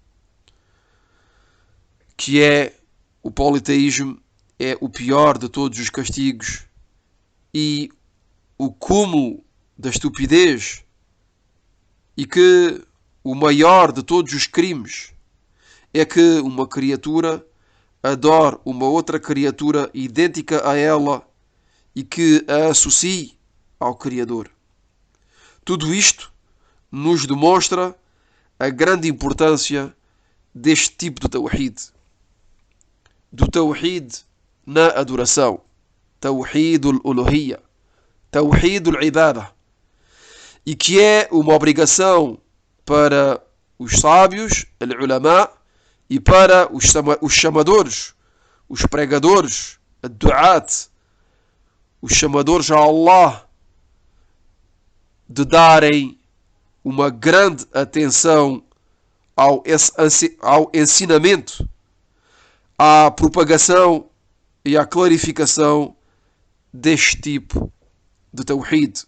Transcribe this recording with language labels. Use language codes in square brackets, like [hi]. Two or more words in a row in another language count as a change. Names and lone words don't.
[pt] que é o politeísmo, é o pior de todos os castigos e o cúmulo da estupidez, e que o maior de todos os crimes é que uma criatura adore uma outra criatura idêntica a ela e que a associe ao Criador. Tudo isto nos demonstra a grande importância deste tipo de Tawhid. Do Tawhid na adoração. [ar] توحيد الألوهية. توحيد العبادة. [pt] E que é uma obrigação para os sábios, al-Ulama, e para os chamadores, os pregadores, ad-Du'at, os chamadores a Allah, de darem uma grande atenção ao ensinamento, à propagação e à clarificação deste tipo de Tawhid.